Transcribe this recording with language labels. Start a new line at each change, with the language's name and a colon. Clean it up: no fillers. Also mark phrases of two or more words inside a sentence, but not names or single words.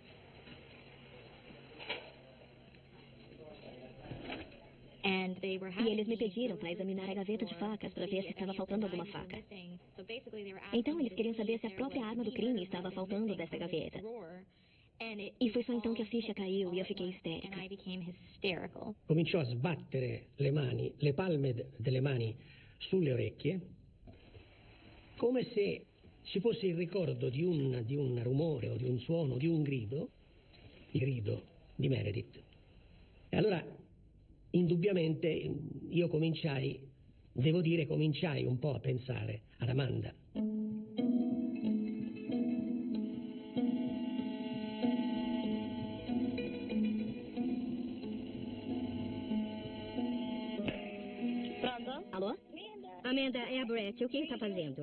Portuguese: E eles me pediram para examinar a gaveta de facas para ver se estava faltando alguma faca. Então eles queriam saber se a própria arma do crime estava faltando dessa gaveta. E foi só então que a ficha caiu e eu fiquei histérica.
Italian: Cominciò a sbattere le palme delle mani sulle orecchie, come se ci fosse il ricordo di un rumore o di un suono, di un grido, il grido di Meredith. E allora, indubbiamente, io cominciai un po' a pensare ad Amanda.
Portuguese: Alô? Amanda, é a Brett. O que está fazendo?